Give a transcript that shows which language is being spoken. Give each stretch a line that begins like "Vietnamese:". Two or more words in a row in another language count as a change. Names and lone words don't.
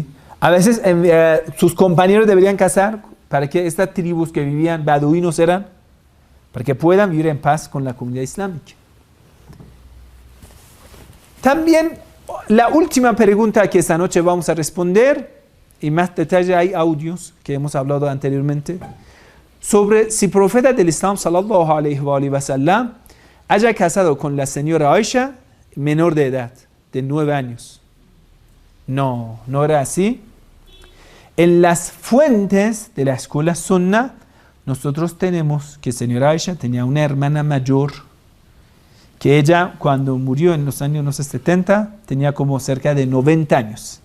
Spanish: A veces sus compañeros deberían casar para que estas tribus que vivían, beduinos eran, para que puedan vivir en paz con la comunidad islámica. También la última pregunta que esta noche vamos a responder, y más detalle hay audios que hemos hablado anteriormente, sobre si el profeta del Islam
Arabic: صلى الله عليه وسلم
Spanish: haya casado con la señora Aisha menor de edad, de 9 años. No, no era así. En las fuentes de la escuela Sunna, nosotros tenemos que señora Aisha tenía una hermana mayor, que ella cuando murió en los años 70 tenía como cerca de 90 años.